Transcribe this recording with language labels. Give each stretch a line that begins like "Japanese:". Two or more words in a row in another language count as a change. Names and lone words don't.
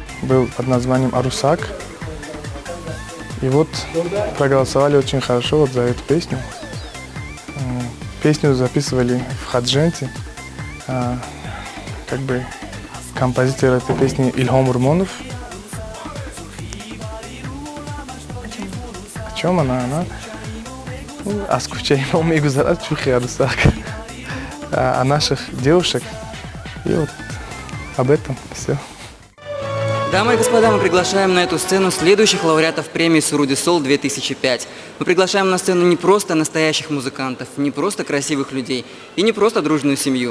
Russian: был под названием «Арусак». И вот проголосовали очень хорошо вот за эту песню. Песню записывали в Хадженте. Как бы композитор этой песни Ильхом Урмонов. О чем она?
Tajik: Аз кучаимо ми гузарат чухи Арусак.
Russian: О наших девушек. И вот об этом все. Дамы и господа, мы приглашаем на эту сцену следующих лауреатов премии «Суруди Сол» 2005. Мы приглашаем на сцену не просто настоящих музыкантов, не просто красивых людей и не просто дружную семью.